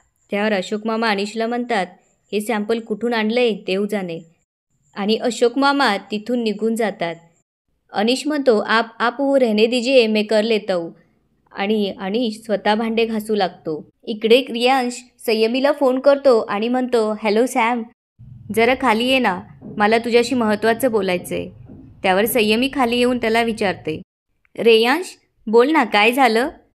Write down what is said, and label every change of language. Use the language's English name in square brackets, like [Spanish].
[Marathi] त्यावर अशोक मामा अनिशला म्हणतात, हे सॅम्पल कुठून आणलंय देव जाणे. आणि अशोक मामा तिथून निघून जातात. [Hindi] अनिश म्हणतो, आप वो रहने दीजिए, मैं कर लेता हूँ. [Marathi] आणि अनिश स्वतः भांडे घासू लागतो. इकडे रियांश संयमीला फोन करतो आणि म्हणतो, हॅलो सॅम, जरा खाली ये ना, मला तुझ्याशी महत्त्वाचं बोलायचं आहे. त्यावर संयमी खाली येऊन त्याला विचारते, रेयांश बोल ना, काय झालं?